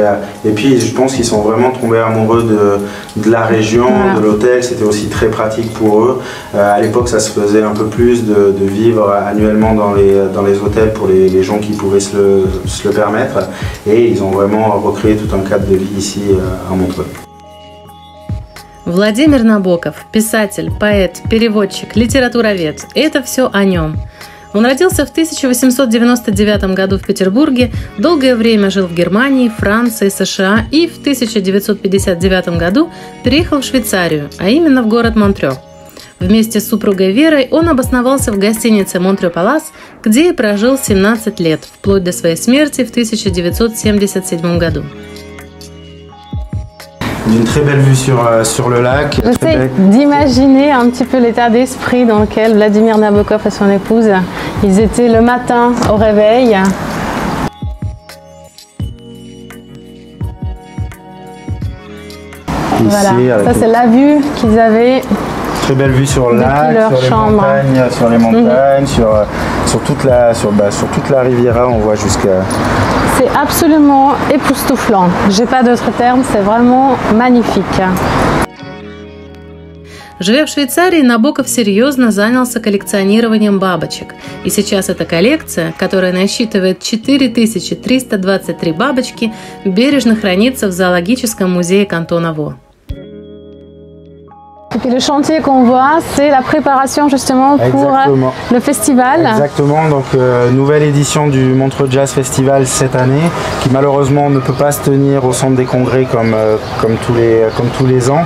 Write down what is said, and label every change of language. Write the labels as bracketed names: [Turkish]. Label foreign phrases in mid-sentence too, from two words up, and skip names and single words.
[French] Et puis je pense qu'ils sont vraiment tombés amoureux de la région, de l'hôtel. C'était aussi très pratique pour eux. À l'époque, ça se faisait un peu plus de vivre annuellement dans les hôtels pour les gens qui pouvaient se le permettre. Et ils ont vraiment recréé tout un cadre de vie ici à Montreux. [Russian] Владимир Набоков – писатель, поэт, переводчик, литературовед. Это все о нем. Он родился в 1899 году в Петербурге, долгое время жил в Германии, Франции, США и в 1959 году переехал в Швейцарию, а именно в город Монтрё. Вместе с супругой Верой он обосновался в гостинице «Монтрё Палас», где и прожил 17 лет, вплоть до своей смерти в 1977 году. [French] D'une très belle vue sur le lac. J'essaie d'imaginer un petit peu l'état d'esprit dans lequel Vladimir Nabokov et son épouse, ils étaient le matin au réveil. Voilà, ça c'est la vue qu'ils avaient. Très belle vue sur le lac, sur les montagnes, sur toute la Riviera, on voit jusqu'à... C'est absolument époustouflant. J'ai pas d'autre terme, c'est vraiment magnifique. [Russian] Живя в Швейцарии, Набоков серьезно занялся коллекционированием бабочек. И сейчас эта коллекция, которая насчитывает 4323 бабочки, бережно хранится в зоологическом музее кантона Во. [French] Et puis le chantier qu'on voit, c'est la préparation justement pour le festival. Exactement, donc nouvelle édition du Montreux Jazz Festival cette année, qui malheureusement ne peut pas se tenir au centre des congrès comme tous les ans.